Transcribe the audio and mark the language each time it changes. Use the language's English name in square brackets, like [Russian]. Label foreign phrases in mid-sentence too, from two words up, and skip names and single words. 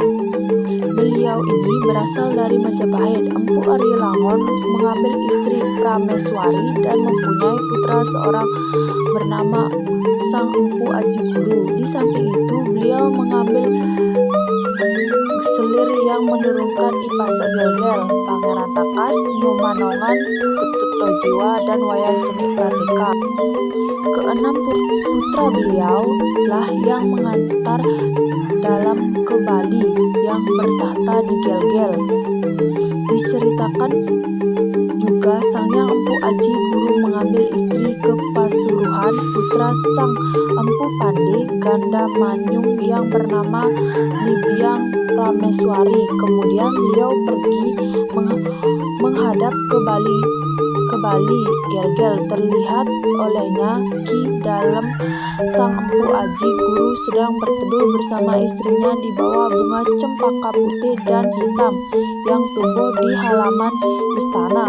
[Indonesian] Beliau ini berasal dari Majapahit. Empu Arya Langon mengambil istri Prameswari dan mempunyai putra seorang bernama Sang Empu Aji Guru. Di samping itu, beliau mengambil selir yang menurut menurunkan Ipase Gel-Gel, Pangeran Takas, Numanongan, Putut Tojiwa, dan Wayan Ceni Prateka. Keenam putra beliau lah yang mengantar dalam ke Bali yang bertahta di Gel-Gel. Diceritakan juga Sangyang Empu Aji Guru mengambil istri ke Pasuruhan putra Sang Empu Pande Ganda Manyung yang bernama Nibyang Prameswari. Kemudian beliau pergi menghadap ke Bali Gel-Gel. Terlihat olehnya Ki dalam Sang Empu Aji Guru sedang berteduh bersama istrinya di bawah bunga cempaka putih dan hitam yang tumbuh di halaman istana.